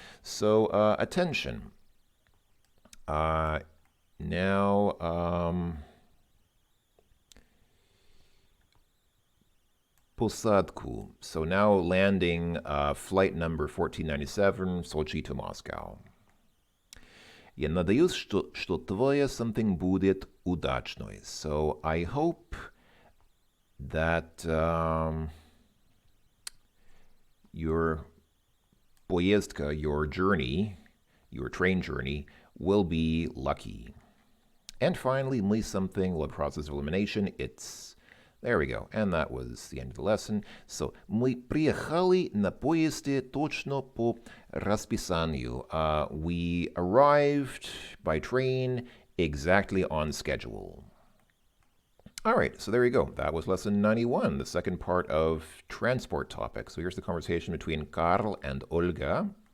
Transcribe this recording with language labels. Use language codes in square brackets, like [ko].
[en] So, attention. Now, посадку. So now landing flight number 1497, Sochi to Moscow. [ru] Я надеюсь, что твоя something будет удачной. [en] So I hope that your поездка, your journey, your train journey, will be lucky. And finally, мы something, well, process of elimination, it's... There we go. And that was the end of the lesson. [ru] So, мы приехали на поезде точно по расписанию. [en] We arrived by train exactly on schedule. All right, so there you go. That was lesson 91, the second part of transport topics. So here's the conversation between Karl and Olga.